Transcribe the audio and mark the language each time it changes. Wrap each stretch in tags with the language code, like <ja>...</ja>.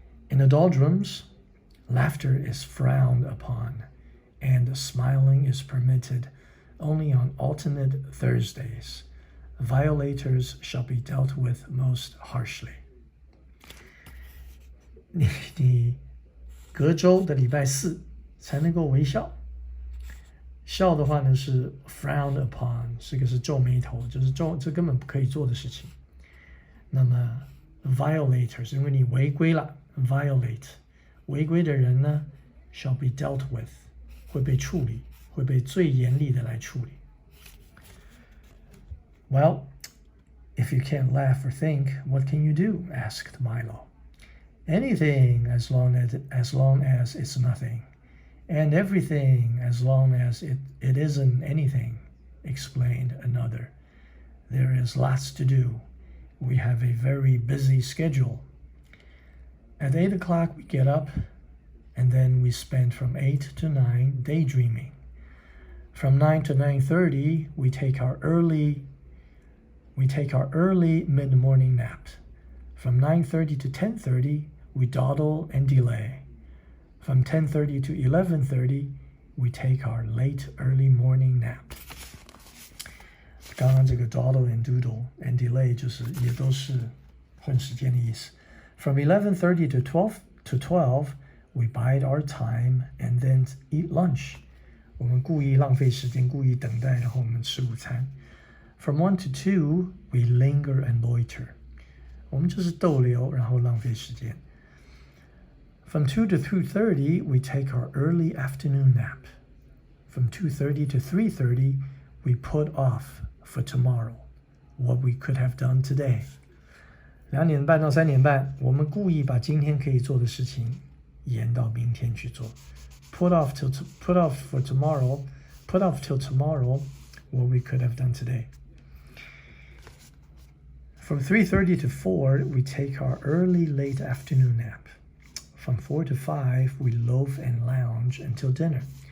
<en>In the doldrums, laughter is frowned upon, and smiling is permitted only on alternate Thursdays. Violators shall be dealt with most harshly.</en> <zh>你隔周的礼拜四才能够微笑。笑的话呢是</zh> <en>frowned upon，</en> <zh>这个是皱眉头，就是这根本不可以做的事情。那么 violators， 因为你违规了 ，violate 违规的人呢</zh> <en>shall be dealt with，</en> <zh>会被处理，会被最严厉的来处理。</zh> <en>Well, if you can't laugh or think, what can you do? Asked Milo. Anything as long as it's nothing, and everything as long as it isn't anything, explained another. There is lots to do. We have a very busy schedule. At 8 o'clock we get up, and then we spend from 8 to 9 daydreaming. From 9 to 9:30 we take our early mid-morning nap. From 9:30 to 10:30 we dawdle and delay. From 10:30 to 11:30 we take our late early morning nap.</en> <zh>刚刚这个</zh> <en>dawdle and doodle and delay</en> <zh>就是也都是混时间的意思。</zh> <en>From 11:30 to 12 we bide our time and then eat lunch.</en> <zh>我们故意浪费时间，故意等待，然后我们吃午餐。</zh> <en>From 1 to 2 we linger and loiter.</en> <zh>我们就是逗留，然后浪费时间。</zh> <en>From 2 to 2:30 we take our early afternoon nap. From 2:30 to 3:30 we put off for tomorrow what we could have done today.</en> <zh>2点半到3点半，我们故意把今天可以做的事情延到明天去做。</zh> <en>Put off till tomorrow what we could have done today. From 3:30 to 4 we take our early late afternoon nap. From 4 to 5 we loaf and lounge until dinner.</en>